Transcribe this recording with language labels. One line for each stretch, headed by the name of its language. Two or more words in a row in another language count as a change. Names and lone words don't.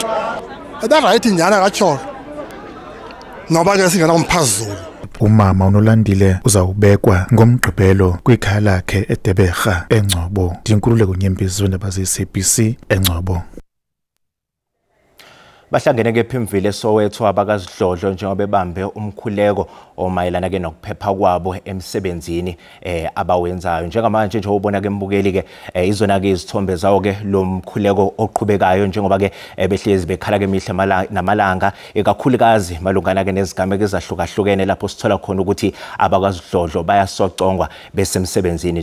Xhosa: Right nyana kaTsholo.
Zulu: Noba ke singena umphazulu.
Xhosa: Umama uNolandile uzawubekwa ngomgqibelo kwikhaya lakhe eDeberha eNgcobo. Ndinkululeko Nyembezi wendaba ze-SABC eNgcobo.
Zulu: Bahlangene ke ePhimville eSoweto abakazidlodlo njengoba bebambe umkhuleko omayelana ke nokuphepha kwabo emsebenzini abawenzayo. Njengamanje nje ubona ke embukeli ke izona ke izithombe zawo ke lo mkhuleko oqhubekayo njengoba ke behlezi bekhala ke mihla namalanga ekakhulukazi malungana ke nezigameko ezahlukahlukene lapho sithola khona ukuthi abakazidlodlo bayasocongwa besemsebenzini.